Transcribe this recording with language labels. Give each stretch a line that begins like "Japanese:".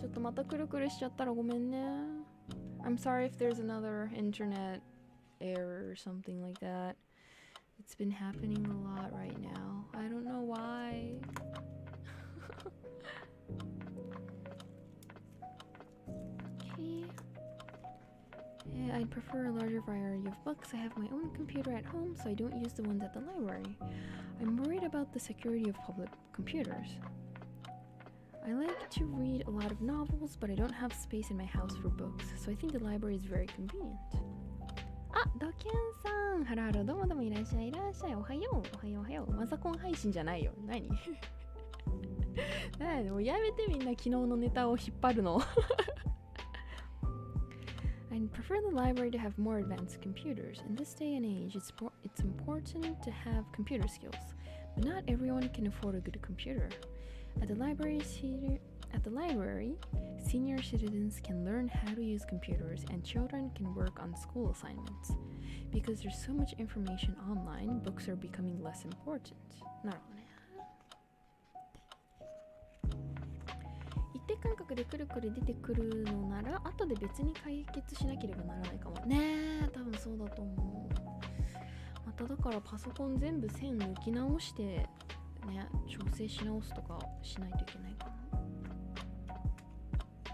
Japanese: ちょっとまたくるくるしちゃったらごめんね。
English: I'm sorry if there's another internet error or something like that. It's been happening a lot right now. I don't know why. Okay. Yeah, I'd prefer a larger variety of books. I have my own computer at home, so I don't use the ones at the library. I'm worried about the security of public computers. I like to read a lot of novels, but I don't have space in my house for books, so I think the library is very convenient.
Japanese: ドキュンさん、ハロハロどうもどうもいらっしゃい、いらっしゃい、おはよう、おはよう、おはよう。マザコン配信じゃないよ。何もうやめて、みんな昨日のネタを引っ張るの。
English: I prefer the library to have more advanced computers. In this day and age, it's important to have computer skills, but not everyone can afford a good computer. At the library, senior citizens can learn how to use computers and children can work on school assignments. Because there's so much information online, books are becoming less important.
Japanese: なるほどね。定間隔でくるくる出てくるのなら後で別に解決しなければならないかもね。多分そうだと思う。まただからパソコン全部線抜き直してね、調整し直すとかしないといけないかな。